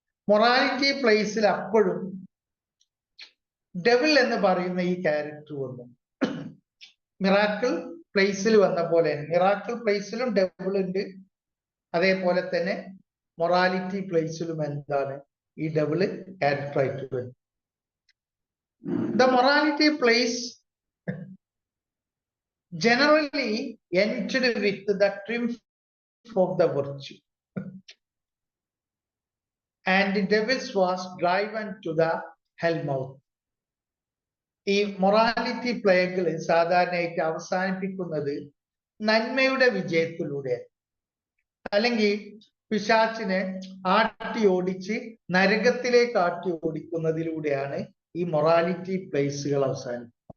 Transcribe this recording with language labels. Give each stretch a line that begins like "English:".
Malayalam: Morality പ്ലേസിൽ അപ്പോഴും devil എന്ന് പറയുന്ന ഈ ക്യാരക്ടർ വന്നു. മിറാക്കിൾ പ്ലേസിൽ വന്ന പോലെ മിറാക്കിൾ പ്ലേസിലും ഡെവിൾ ഉണ്ട്, അതേപോലെ തന്നെ മൊറാലിറ്റി പ്ലേസിലും എന്താണ് ഈ ഡെവിൾ ക്യാരക്ടർ ആയിട്ട് വരും.
English: The morality place generally ended with the triumph of the virtue, and the devils was driven to the hell mouth.
Malayalam: ഈ മൊറാലിറ്റി പ്ലേകൾ സാധാരണയായിട്ട് അവസാനിപ്പിക്കുന്നത് നന്മയുടെ വിജയത്തിലൂടെ, അല്ലെങ്കിൽ പിശാചിനെ ആട്ടി ഓടിച്ച് നരകത്തിലേക്ക് ആട്ടി ഓടിക്കുന്നതിലൂടെയാണ് ഈ മൊറാലിറ്റി പ്ലേസുകൾ അവസാനിപ്പിക്കുന്നത്.